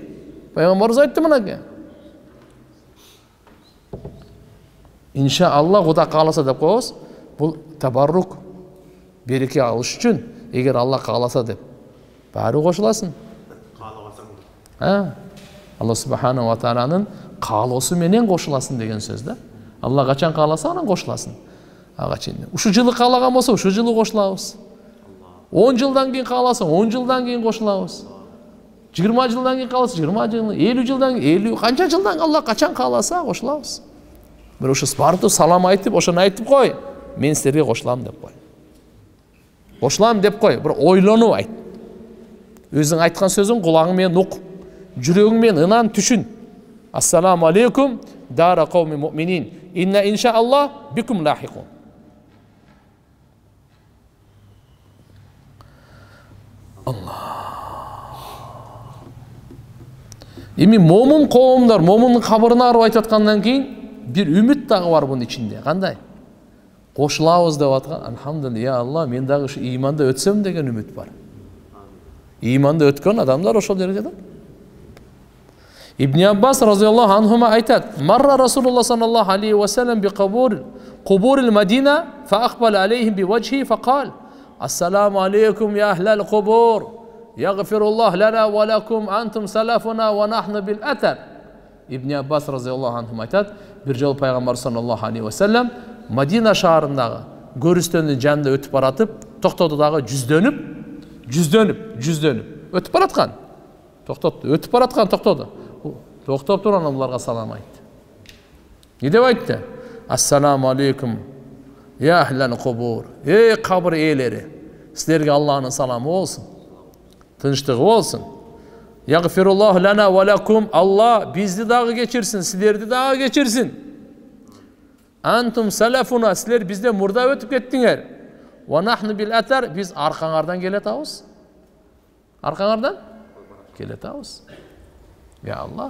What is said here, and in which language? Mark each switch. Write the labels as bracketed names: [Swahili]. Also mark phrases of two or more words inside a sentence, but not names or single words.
[Kyrgyz] Пайгамбарыбыз айтты мынакей. Иншаалла, Кудай кааласа деп коебуз. Бул табаррук, береке алыш үчүн, эгер Алла кааласа деп, баары кошуласың. [Arabic] الله سبحانه وتعالى [Kyrgyz] каалоосу менен кошуласың деген сөз да. Алла качан кааласа, анан кошуласың. Ага чейин. Ушу жылы каалаган болсо, ушу жылы кошулабыз. 10 жылдан кийин кааласа, 10 жылдан кийин кошулабыз. 20 жылдан кийин кааласа, 20 жыл, 50 жылдан кийин, 50 канча жылдан Алла качан кааласа кошулабыз. Бир ушу бартып салам айтып, ошону айтып кой. Мен силерге кошулам деп кой. Кошулам деп кой, бир ойлонуп айт. Өзүң айткан сөзүң кулагың менен ук, жүрөгүң менен ынан түшүн. [Arabic] السلام عليكم دار قوم مؤمنين. إنا إن شاء الله بكم لاحقون. [Kyrgyz] Эми момун коомдор, момундун кабырына барып айтып аткандан кийин бир үмүт дагы бар бунун ичинде. Кандай? Кошулабыз деп аткан. Алхамдулилlah, [Arabic] يا الله, [Kyrgyz] мен дагы ушу ыйманда өтсөм деген үмүт бар. Ыйманда өткөн адамдар ошол жерге да. [Arabic] ابن عباس رضي الله عنهما айтат: "مر رسول الله صلى الله عليه وسلم بقبور المدينة فأقبل عليهم بوجهه فقال السلام عليكم يا أهل القبور. يغفر الله لنا ولكم أنتم سلفنا ونحن بالأثر." [Kyrgyz] İbn Abbas [Arabic] رضي الله عنهما [Kyrgyz] айтат: "Bir жолу Пайгамбар [Arabic] صلى الله عليه وسلم [Kyrgyz] Madina шаарындагы көрүстөндүн жанында өтүп баратып, токтоду дагы жүздөнүп өтүп бараткан. Токтопту, өтүп бараткан токтоду. Токтоп турган аларга салам айтты. Не деп айтты? [Arabic] السلام عليكم يا أهل القبور. [Kyrgyz] Эй кабыр ээлери, силерге Аллахтын саламы болсун. Тынчтыгы болсун. [Arabic] يغفر الله لنا ولكم. [Kyrgyz] Алла бизди дагы кечирсин, силерди дагы кечирсин. [Arabic] أنتم سلفنا, [Kyrgyz] силер бизден мурда өтүп кеттиңер. [Arabic] ونحن بالأثر, [Kyrgyz] биз аркаңардан келетабыз. Аркаңардан келетабыз. [Arabic] يا الله.